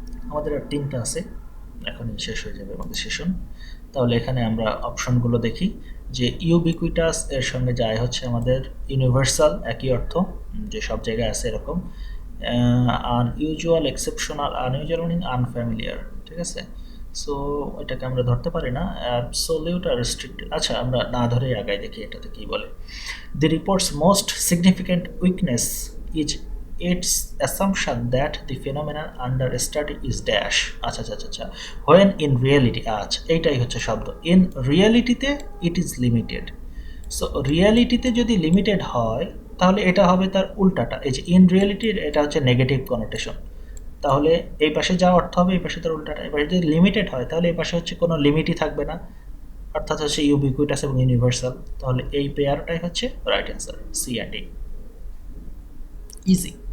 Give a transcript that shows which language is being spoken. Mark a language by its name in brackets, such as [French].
[Bangla] আমাদের আর 3টা আছে, এখনই শেষ হয়ে যাবে আমাদের সেশন। তাহলে এখানে আমরা অপশনগুলো দেখি যে ইউবিকুইটাস এর সঙ্গে যায় হচ্ছে আমাদের ইউনিভার্সাল, একই অর্থ, যে সব জায়গায় আছে এরকম। আনইউজুয়াল, এক্সেপশনাল, আনইউজুয়াল মানে আনফ্যামিলিয়ার, ঠিক আছে। সো এটাকে আমরা ধরতে পারি না। অ্যাবসোলিউট আর রেস্ট্রিক্টেড, আচ্ছা আমরা না ধরেই আগায় দেখি এটাতে কি বলে। [English] the reports most significant weakness is its assumption that the phenomenon under study is dash, [Bangla] আচ্ছা আচ্ছা আচ্ছা, [English] when in reality, [Bangla] আচ্ছা এইটাই হচ্ছে শব্দ, [English] in reality তে it is limited। [Bangla] সো রিয়ালিটিতে যদি লিমিটেড হয় তাহলে এটা হবে তার উল্টাটা, এই যে ইন রিয়ালিটির এটা হচ্ছে নেগেটিভ কনোটেশন। তাহলে এই পাশে যা অর্থ হবে এই পাশে তার উল্টাটা। এবার যদি লিমিটেড হয় তাহলে এই পাশে হচ্ছে কোনো লিমিটই থাকবে না, অর্থাৎ হচ্ছে ইউবিকুইটাস এবং ইউনিভার্সাল। তাহলে এই পেয়ারটাই হচ্ছে right answer, C and D. Easy.